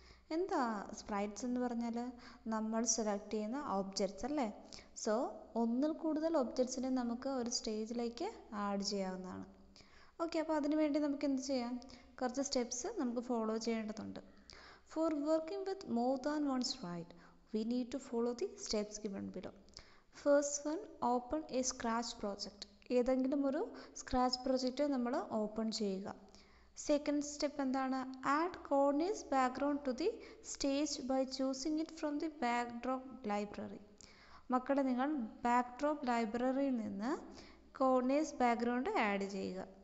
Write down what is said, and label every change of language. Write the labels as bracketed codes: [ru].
[ml] എന്താ സ്പ്രൈറ്റ്സ് എന്ന് പറഞ്ഞാൽ? നമ്മൾ സെലക്ട് ചെയ്യുന്ന ഒബ്ജക്ട്സ് അല്ലേ? സോ ഒന്നിൽ കൂടുതൽ ഒബ്ജക്ട്സിനെ നമുക്ക് ഒരു സ്റ്റേജിലേക്ക് ആഡ് ചെയ്യാവുന്നതാണ്. ഓക്കെ. അപ്പോൾ അതിനു വേണ്ടി നമുക്ക് എന്ത് ചെയ്യാം? കുറച്ച് സ്റ്റെപ്സ് നമുക്ക് ഫോളോ ചെയ്യേണ്ടതുണ്ട്. [en] For working with more than one sprite, we need to follow the steps given below. First one, open a scratch project. [ml] ഏതെങ്കിലും ഒരു സ്ക്രാച്ച് പ്രൊജക്റ്റ് നമ്മൾ ഓപ്പൺ ചെയ്യുക. [en] second step [ml] എന്താണ്? [en] Add corners background to the stage by choosing it from the backdrop library. [ml] മക്കളെ, നിങ്ങൾ backdrop ലൈബ്രറിയിൽ നിന്ന് corners background add ചെയ്യുക.